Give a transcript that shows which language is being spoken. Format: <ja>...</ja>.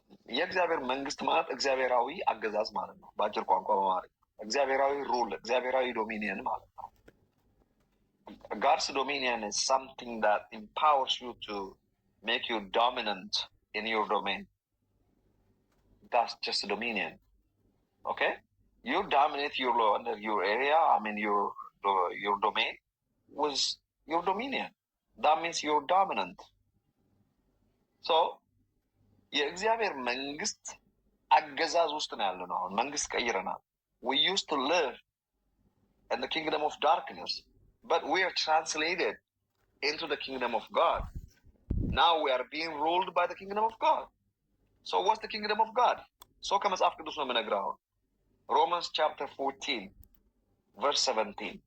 <am>የእግዚአብሔር መንግስት ማለት እግዚአብሔራዊ አገዛዝ ማለት ነው። በአጭር ቋንቋ በማለት እግዚአብሔራዊ ሩል፣ እግዚአብሔራዊ ዶሚኒየን ማለት ነው።</am> <en>God's dominion is something that empowers you to make you dominant in your domain. That's just dominion. Okay? You dominate your area, your domain with your dominion. That means you're dominant. So,</en> <am>የእግዚአብሔር መንግስት አገዛዝ ውስጥ ነው ያለ ነው። አሁን መንግስት ቀይረናል።</am> <en>We used to live in the kingdom of darkness, but we are translated into the kingdom of God. Now we are being ruled by the kingdom of God. So what's the kingdom of God?</en> <am>So ከመጽሐፍ ቅዱስ ነው የምነግርህ አሁን Romans chapter 14 verse 17.</am>